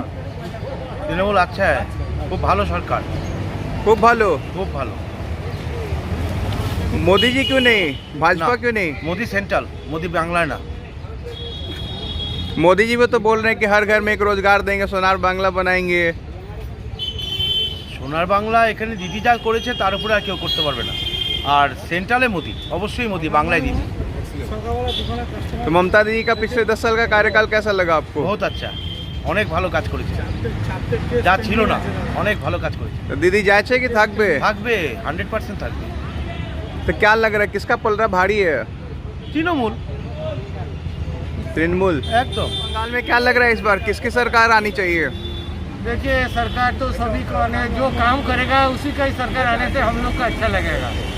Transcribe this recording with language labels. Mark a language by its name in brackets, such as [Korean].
[Hindi] तृणमूल अच्छा है, [Bangla] खूब भालो सरकार, खूब भालो। खूब भालो। [Hindi] मोदी जी क्यों नहीं? भाजपा ना। क्यों नहीं? मोदी सेंट्रल, मोदी बांग्ला ना। मोदी जी वो तो बोल रहे हैं कि हर घर में एक रोजगार देंगे, सोनार बांग्ला बनाएंगे। [Bangla] সোনার বাংলা এখানে দিদি যা করেছে তার উপরে আর কেউ করতে পারবে না। আর সেন্ট্রালে মোদি, অবশ্যই মোদি, বাংলায় দিদি। [Hindi] तो ममता दीदी का पिछले 10 साल का कार्यकाल कैसा लगा आपको? বহুত আচ্ছা, [Bangla] অনেক ভালো কাজ করেছে, যা ছিল না অনেক ভালো কাজ করেছে। [Hindi] तो दीदी जाए कि [Bangla] থাকবে? থাকবে, 100% থাকবে। [Hindi] तो क्या लग रहा है किसका पलड़ा भारी है? [Bangla] তৃণমূল [Hindi] तृणमूल। [Bangla] একদম। [Hindi] बंगाल में क्या लग रहा है इस बार किसकी सरकार आनी चाहिए? देखिए सरकार तो सभी को आने, जो काम करेगा उसी का ही सरकार आने से हम लोग को अच्छा लगेगा।